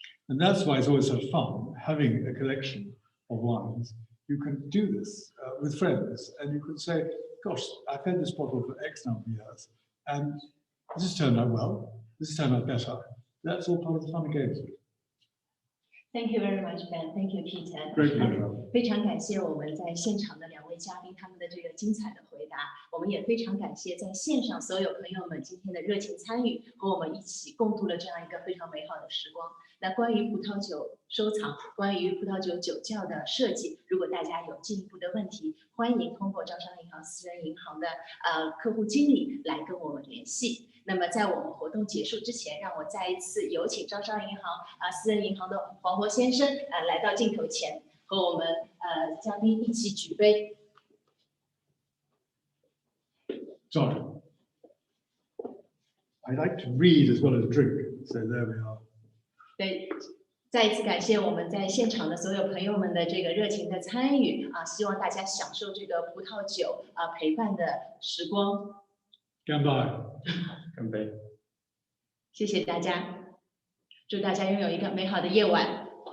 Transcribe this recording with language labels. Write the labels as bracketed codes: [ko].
[en] And that's why it's always so fun having a collection of wines. You can do this with friends, and you can say, gosh, I've had this bottle for X number of years, and this has turned out well, this has turned out better. That's all part of the fun and games. Thank you very much, Ben. Thank you, Peter. Great pleasure. [zh] 非常感谢我们在现场的2位嘉宾他们的这个精彩的回答，我们也非常感谢在线上所有朋友们今天的热情参与，和我们一起共度了这样一个非常美好的时光。那关于葡萄酒收藏，关于葡萄酒酒窖的设计，如果大家有进一步的问题，欢迎通过招商银行私人银行的客户经理来跟我们联系。那么在我们活动结束之前，让我再一次有请招商银行私人银行的黄渤先生来到镜头前，和我们嘉宾一起举杯。 [en] Sorry. I like to read as well as drink, so there we are. [zh] 对，再一次感谢我们在现场的所有朋友们的这个热情的参与希望大家享受这个葡萄酒陪伴的时光。干杯！干杯！谢谢大家，祝大家拥有一个美好的夜晚。